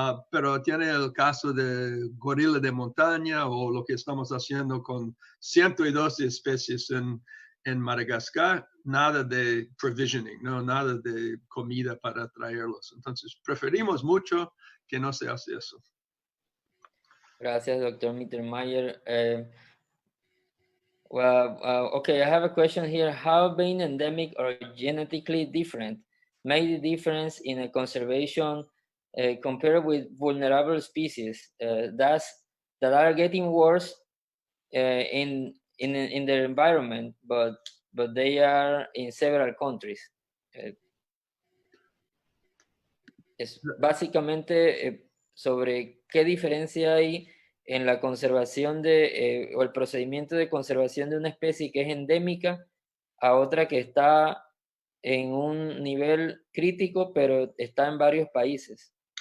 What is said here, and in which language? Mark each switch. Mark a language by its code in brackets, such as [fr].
[es] pero tiene el caso de gorila de montaña o lo que estamos haciendo con 112 especies en Madagascar, nada de provisioning, ¿no? Nada de comida para traerlos. Entonces, preferimos mucho que no se hace eso. Gracias, Dr. Mittermeier. [en] Okay, I have a question here. How being endemic or genetically different made the difference in a conservation compared with vulnerable species that are getting worse in their environment, but they are in several countries? [es] Es básicamente sobre qué diferencia hay en la conservación o el procedimiento de conservación de una especie que es endémica a otra que está en un nivel crítico, pero está en varios países.